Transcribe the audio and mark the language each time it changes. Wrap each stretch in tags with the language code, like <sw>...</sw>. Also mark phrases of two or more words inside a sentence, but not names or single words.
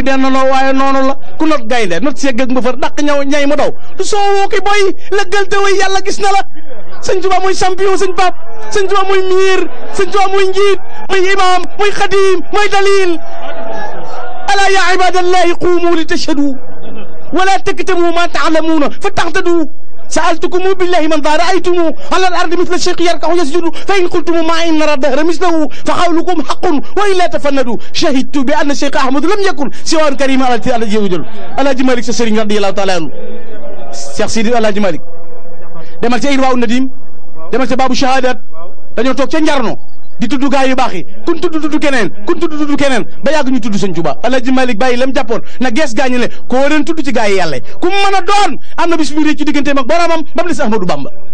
<wo>dennaloo waaye noonu la ku not gaynde not segg ak mbëfër dàq ñay mu daw du soo woo ki boy lëggal te way yàlla gis na la sëñ Tuubaa mooy champion sëñ Pape sëñ Tuubaa mooy miir sëñ Tuubaa mooy njiit mooy imaam mooy xadim mooy dalil</wo> <ar>ألا يا عباد الله قوموا لتشهدوا ولا تكتموا ما تعلمون فتهتدوا سألتكم بالله من ذا رأيتم على الأرض مثل الشيخ يركع يسجد فإن قلتم ما إن نرى الدهر مثله فقولكم حق وإلا تفندوا شهدت بأن الشيخ أحمد لم يكن سوى كريم على الجودل الحاج مالك سيرين رضي الله تعالى عنه</ar> <wo>Cheikh Sidi الحاج مالك demal ca Irwaa Nadim demal ca Baabu Shahadat dañoo toog ca Njarno di tudd gaa yu baax yi kun tudd keneen kun tudd keneen ba yàgg ñu tudd sëñ Tuubaa Alaaji Malik bàyyi lam jàppoon na gees gaañu ne koo leen tudd ci gaa yi yàlla ku mën a doon am na bis bu ci digganteem ak boromam ba mu des Ahmadou Bamba</wo>